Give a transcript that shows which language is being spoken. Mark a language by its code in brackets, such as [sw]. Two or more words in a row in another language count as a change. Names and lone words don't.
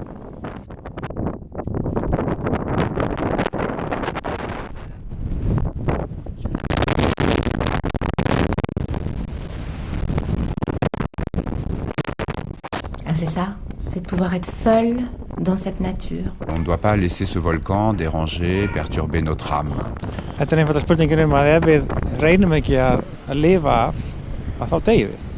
[fr] C'est ça, c'est de pouvoir être seul dans cette nature. On ne doit pas laisser ce volcan déranger, perturber notre âme. [is] Þetta einfalda spurningin að ef við reynum ekki að lifa af, að þá deyjum við.